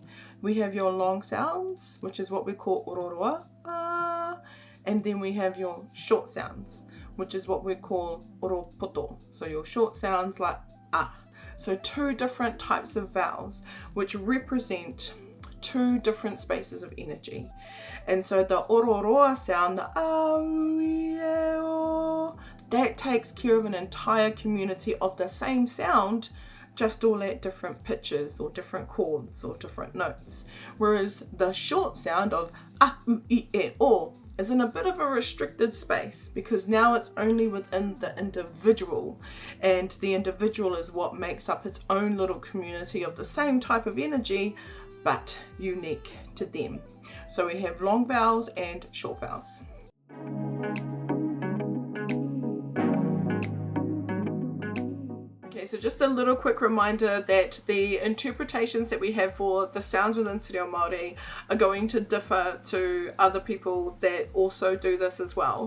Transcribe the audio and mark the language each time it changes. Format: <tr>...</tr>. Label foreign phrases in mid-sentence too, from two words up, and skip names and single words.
<en>We have your long sounds, which is what we call ororoa, and then we have your short sounds, which is what we call oropoto. So your short sounds like ah. So 2 different types of vowels which represent 2 different spaces of energy. And so the ororoa sound, the au I e o, that takes care of an entire community of the same sound, just all at different pitches or different chords or different notes. Whereas the short sound of a u I e o is in a bit of a restricted space, because now it's only within the individual, and the individual is what makes up its own little community of the same type of energy, but unique to them. So we have long vowels and short vowels. So just a little quick reminder that the interpretations that we have for the sounds within Te Reo Māori are going to differ to other people that also do this as well.</en>